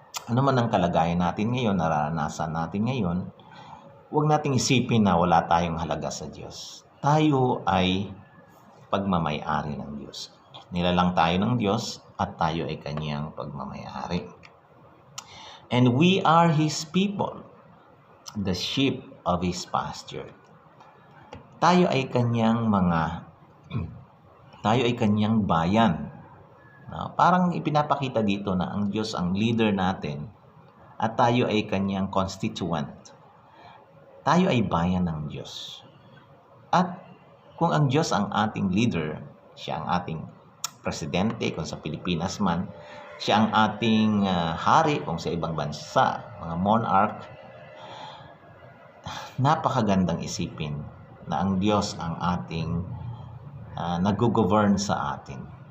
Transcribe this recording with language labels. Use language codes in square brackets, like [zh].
[tl] Ano man ang kalagayan natin ngayon, nararanasan natin ngayon, huwag nating isipin na wala tayong halaga sa Diyos. Tayo ay pagmamay-ari ng Diyos. Nilalang tayo ng Diyos at tayo ay Kanyang pagmamay-ari. [en] And we are His people, the sheep of His pasture. [tl] Tayo ay Kanyang tayo ay Kanyang bayan. Parang ipinapakita dito na ang Diyos ang leader natin at tayo ay Kanyang constituent. Tayo ay bayan ng Diyos. At kung ang Diyos ang ating leader, siya ang ating presidente kung sa Pilipinas man, siya ang ating hari kung sa ibang bansa, mga monarch, napakagandang isipin na ang Diyos ang ating nag-govern sa atin.